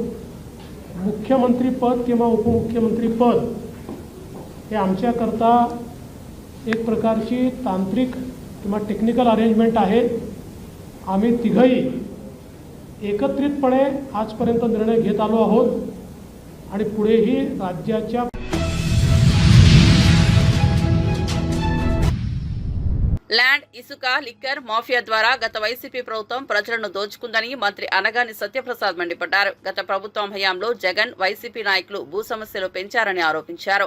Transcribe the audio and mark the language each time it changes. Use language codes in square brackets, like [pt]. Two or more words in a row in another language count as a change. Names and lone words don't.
[mr] मुख्यमंत्रीपद किंवा उपमुख्यमंत्रीपद हे आमच्याकरता एक प्रकारची तांत्रिक किंवा [en] technical arrangement [mr] आहे. आम्ही तिघही एकत्रितपणे आजपर्यंत निर्णय घेत आलो आहोत आणि पुढेही राज्याच्या [te] ల్యాండ్ ఇసుక లిక్కర్ మాఫియా ద్వారా గత వైసీపీ ప్రభుత్వం ప్రజలను దోచుకుందని మంత్రి అనగాని సత్యప్రసాద్ మండిపడ్డారు. గత ప్రభుత్వం హయాంలో జగన్ వైసీపీ నాయకులు భూ సమస్యలు పెంచారని ఆరోపించారు.